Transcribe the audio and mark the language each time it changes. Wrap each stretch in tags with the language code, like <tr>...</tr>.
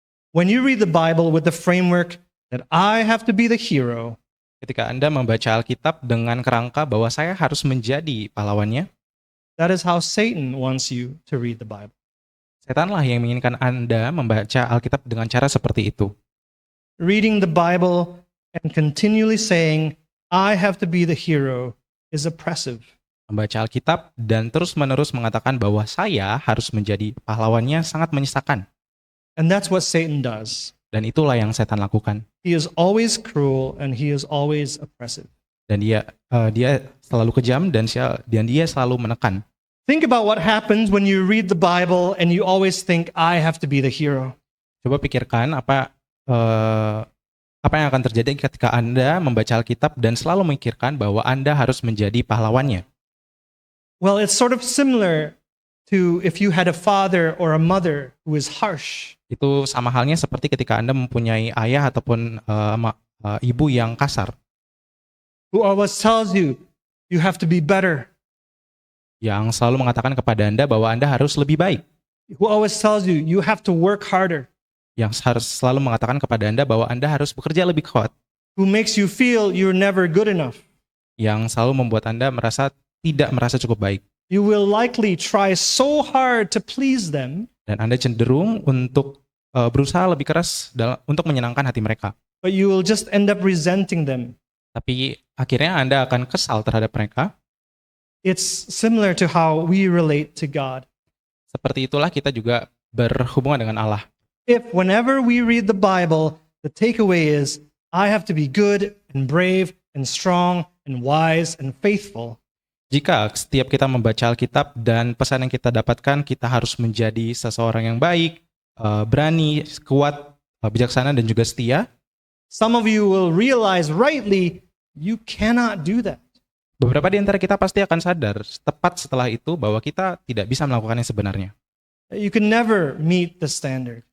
<en>When you read the Bible with the framework that I have to be the hero,</en> <id>Ketika Anda membaca Alkitab dengan kerangka bahwa saya harus menjadi pahlawannya,</id> <en>that is how Satan wants you to read the Bible.</en> <id>setanlah yang menginginkan Anda membaca Alkitab dengan cara seperti itu.</id> <en>Reading the Bible and continually saying, I have to be the hero is oppressive.</en> <id>Membaca Alkitab dan terus-menerus mengatakan bahwa saya harus menjadi pahlawannya sangat menyesakan.</id> <en>And that's what Satan does.</en> <id>Dan itulah yang setan lakukan.</id> <en>He is always cruel and he is always oppressive.</en> <id>Dan dia selalu kejam dan dia selalu menekan.</id> <en>Think about what happens when you read the Bible and you always think, I have to be the hero.</en> <id>Coba pikirkan apa yang akan terjadi ketika Anda membaca Alkitab dan selalu memikirkan bahwa Anda harus menjadi pahlawannya.</id> <en>Well, it's sort of similar to if you had a father or a mother who is harsh.</en> <id>Itu sama halnya seperti ketika Anda mempunyai ayah ataupun ibu yang kasar,</id> <en>Who always tells you, you have to be better.</en> <id>yang selalu mengatakan kepada Anda bahwa Anda harus lebih baik,</id> <en>Who always tells you, you have to work harder.</en> <id>yang harus selalu mengatakan kepada Anda bahwa Anda harus bekerja lebih kuat,</id> <en>Who makes you feel you're never good enough.</en> <id>yang selalu membuat Anda tidak merasa cukup baik.</id> <en>You will likely try so hard to please them,</en> <id>Dan Anda cenderung untuk berusaha lebih keras untuk menyenangkan hati mereka.</id> <en>but you will just end up resenting them.</en> <id>Tapi akhirnya Anda akan kesal terhadap mereka.</id> <en>It's similar to how we relate to God.</en> <id>Seperti itulah kita juga berhubungan dengan Allah.</id> <en>If whenever we read the Bible, the takeaway is, I have to be good and brave and strong and wise and faithful,</en> <id>Jika setiap kita membaca Alkitab dan pesan yang kita dapatkan, kita harus menjadi seseorang yang baik, berani, kuat, bijaksana, dan juga setia.</id> <en>some of you will realize rightly, you cannot do that.</en> <id>Beberapa di antara kita pasti akan sadar tepat setelah itu bahwa kita tidak bisa melakukannya sebenarnya.</id> <en>You can never meet the standard.</en>